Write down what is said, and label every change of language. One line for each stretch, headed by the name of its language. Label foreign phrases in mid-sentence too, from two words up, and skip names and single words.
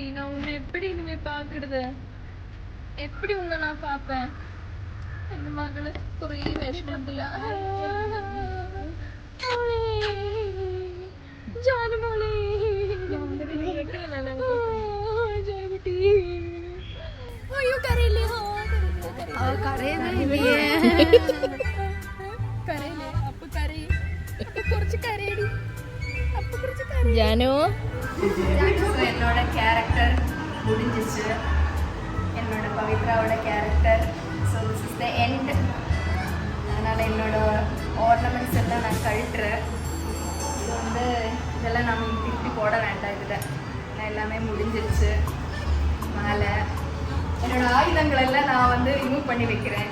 Tamil: நான் உன்னை எப்படி இனிமே பாக்குறது? எப்படி உன்னை நான் பாப்பேன்? என் மகளை ஒரே விஷமத்துல ஜானுமோளே ஐயோ கரையிலே കരയില്ലേ?
Malayalam: അപ്പൊ കരയി. അപ്പൊ കുറച്ച് കരയടി. അപ്പൊ കുറച്ച് കരയി.
Tamil: ജാനു என்னோட கேரக்டர் முடிஞ்சிச்சு. என்னோட பவித்ராவோட கேரக்டர்.
English: so this is the end.
Tamil: அதனால் என்னோட ஆர்னமெண்ட்ஸ் எல்லாம் நான் கழட்டுறேன். இது வந்து இதெல்லாம் நம்ம திருப்பி போட வேண்டாம். இதில் நான் எல்லாமே முடிஞ்சிருச்சு. மேலே என்னோட ஆயுதங்கள் எல்லாம் நான் வந்து ரிமூவ் பண்ணி வைக்கிறேன்.